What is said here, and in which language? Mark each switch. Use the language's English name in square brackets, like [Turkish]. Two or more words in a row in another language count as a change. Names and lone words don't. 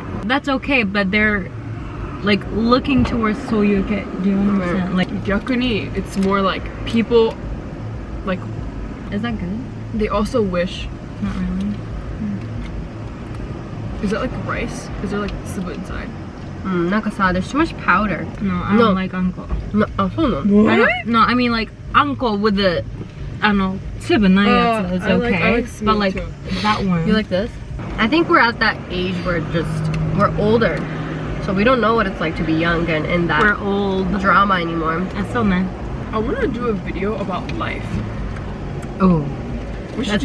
[English] That's okay, but they're like looking towards soyuke. Do you understand? Like, 逆に it's more like people like is that good? they also wish. Not really. Is that like rice? Is there like tsubu inside? [Japanese] なんかさ, [English] there's too much powder. No, I don't like anko. No, [Japanese] そうなの? [English] No, I mean like anko with the, [Japanese] tsubu ないやつ [English] is I like okay, smooth but like too. that one. You like this? I think we're at that age where we're older. So we don't know what it's like to be young and in that We're old. drama anymore. That's so nice. I want to do a video about life. Oh, We should